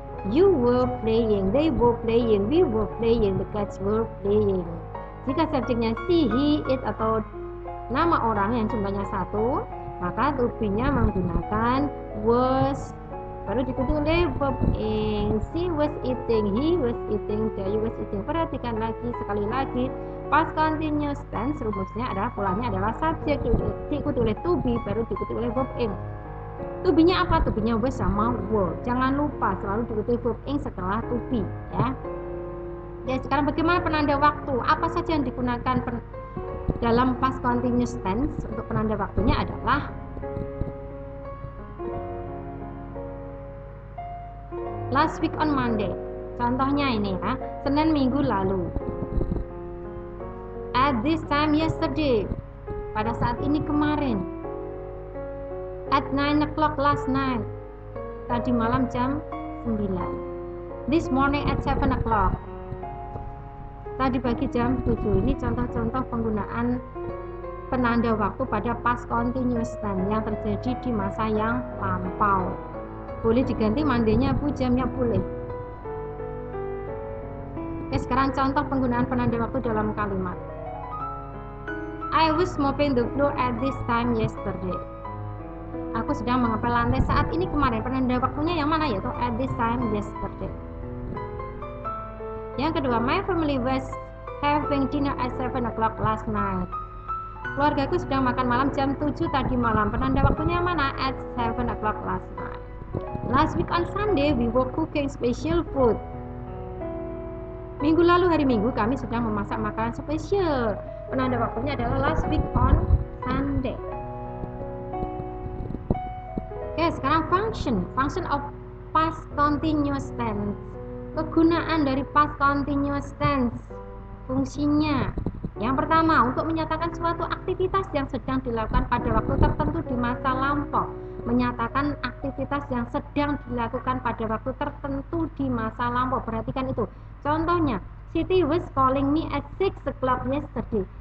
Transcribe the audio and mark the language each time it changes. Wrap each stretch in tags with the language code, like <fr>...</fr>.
<en>You were playing, they were playing, we were playing, the cats were playing.</en> <id>Jika subjeknya she, he, it, atau nama orang yang jumlahnya satu, maka to be-nya menggunakan was. Baru diikuti oleh verb ing.</id> <en>She was eating, he was eating, Dayu was eating.</en> <id>Perhatikan lagi, sekali lagi. Past continuous tense rumusnya adalah polanya adalah subjek diikuti oleh to be, baru diikuti oleh verb ing. To be-nya apa? To be-nya was sama were. Jangan lupa selalu diikuti verb ing setelah to be, ya. Ya, sekarang bagaimana penanda waktu? Apa saja yang digunakan dalam past continuous tense? Untuk penanda waktunya adalah</id> <en>last week on Monday.</en> <id>Contohnya ini ya, Senin minggu lalu.</id> <en>At this time yesterday,</en> <id>pada saat ini kemarin.</id> <en>At 9 o'clock last night,</en> <id>tadi malam jam 9.</id> <en>This morning at 7 o'clock,</en> <id>tadi pagi jam 7. Ini contoh-contoh penggunaan penanda waktu pada past continuous tense yang terjadi di masa yang lampau. Boleh diganti mandainya Bu, jamnya boleh. Oke, sekarang contoh penggunaan penanda waktu dalam kalimat.</id> <en>I was mopping the floor at this time yesterday.</en> <id>Aku sedang mengepel lantai saat ini kemarin. Penanda waktunya yang mana, yaitu</id> <en>at this time yesterday.</en> <id>Yang kedua,</id> <en>my family was having dinner at 7 o'clock last night.</en> <id>Keluargaku sedang makan malam jam 7 tadi malam. Penanda waktunya yang mana?</id> <en>At 7 o'clock last night. Last week on Sunday, we were cooking special food.</en> <id>Minggu lalu hari Minggu kami sedang memasak makanan spesial. Penanda waktunya adalah</id> <en>last week on Sunday.</en> <id>Oke, sekarang</id> <en>function of past continuous tense.</en> <id>Kegunaan dari past continuous tense, fungsinya. Yang pertama, untuk menyatakan suatu aktivitas yang sedang dilakukan pada waktu tertentu di masa lampau. Menyatakan aktivitas yang sedang dilakukan pada waktu tertentu di masa lampau. Perhatikan itu. Contohnya,</id> <en>Siti was calling me at 6 o'clock yesterday.</en>